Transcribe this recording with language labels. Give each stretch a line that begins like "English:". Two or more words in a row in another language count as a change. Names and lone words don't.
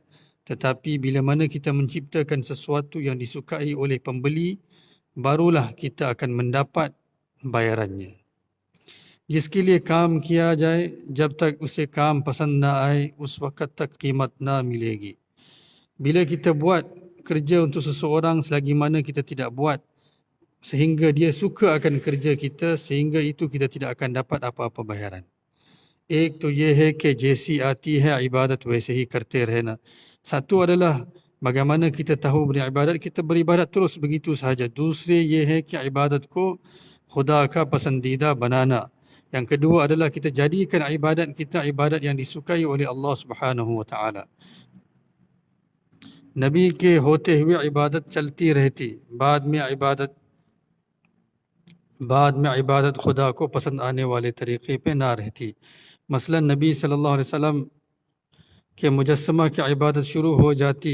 Malay: Tetapi bila mana kita menciptakan sesuatu yang disukai oleh pembeli, barulah kita akan mendapat bayarannya.
Urdu: جس کے لیے کام کیا جائے، جب تک اسے کام پسند نہ آئے، اس وقت تک قیمت نہ ملے گی.
Malay: Bila kita buat kerja untuk seseorang, selagi mana kita tidak buat sehingga dia suka akan kerja kita, sehingga itu kita tidak akan dapat apa-apa bayaran.
Urdu: ایک تو یہ ہے کہ جیسی آتی ہے عبادت ویسے ہی کرتے رہنا.
Malay: Satu adalah bagaimana kita tahu beribadat, kita beribadat terus begitu sahaja.
Urdu: دوسرے یہ ہے کہ عبادت کو خدا کا پسندیدہ بنانا.
Malay: Yang kedua adalah kita jadikan ibadat kita ibadat yang disukai oleh
Arabic: الله سبحانه وتعالى.
Urdu: نبی کے ہوتے ہوئے عبادت چلتی رہتی، بعد میں عبادت خدا کو پسند آنے والے طریقے پہ نہ رہتی. مثلاً نبی
Arabic: صلى الله عليه وسلم
Urdu: کے مجسمہ کی عبادت شروع ہو جاتی.